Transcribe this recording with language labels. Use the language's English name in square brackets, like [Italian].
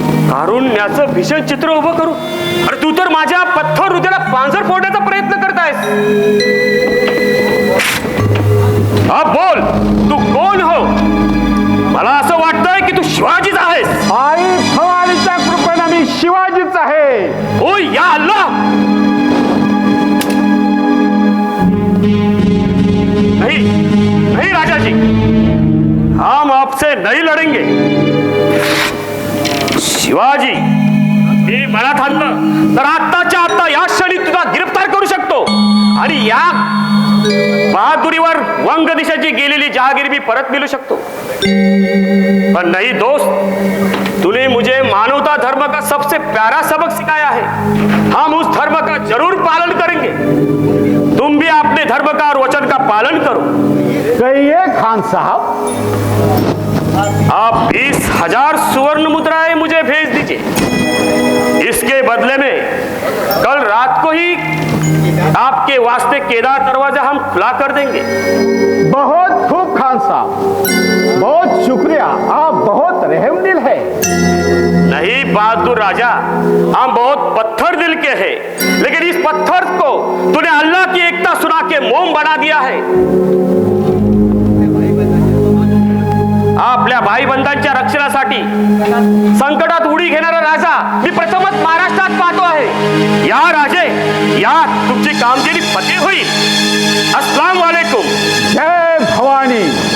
[Marathi] कारुण्याचं भीषण चित्र उभं करू? अरे तू तर माझ्या पत्थर हृदयाला पांजर फोडण्याचा प्रयत्न करतायस. हा बोल, तू कोण हो? मला असं वाटतंय की तू शिवाजीच आहेस. आई भवानीच्या कृपेने मी शिवाजीच आहे. [Hindi] ओ या अल्लाह, नहीं नहीं राजा जी, हम आपसे नहीं लड़ेंगे. [Marathi] शिवाजी, मी मनात आणलं तर आत्ताच्या आत्ता या क्षणी तुला गिरफ्तार करू शकतो आणि या बहादुरीवर वंग दिशाची गेलेली जहागिरी मी परत मिळू शकतो. [Hindi] पर नहीं दोस्त, तूने मुझे मानवता धर्म का सबसे प्यारा सबक सिखाया है. हम उस धर्म का जरूर पालन करेंगे. तुम भी अपने धर्म का और वचन का पालन करो. कहिए खान साहब. आप 20,000 सुवर्ण मुद्राएं मुझे भेज दीजिए. इसके बदले में कल रात को ही आपके वास्ते केदार दरवाजा हम खुला कर देंगे. बहुत खूब खान साहब, बहुत शुक्रिया. आप बहुत रहमदिल है. नहीं बहादुर राजा, हम बहुत पत्थर दिल के हैं, लेकिन इस पत्थर को तूने अल्लाह की एकता सुना के मोम बना दिया है. [Marathi] आपल्या भाई बंधांच्या रक्षणासाठी संकटात उडी घेणारा राजा मी प्रथमच महाराष्ट्रात पाहतो आहे. या राजे या, तुमची कामगिरी फते होईल. [Hindi] अस्सलाम वालेकुम. [Marathi] जय भवानी.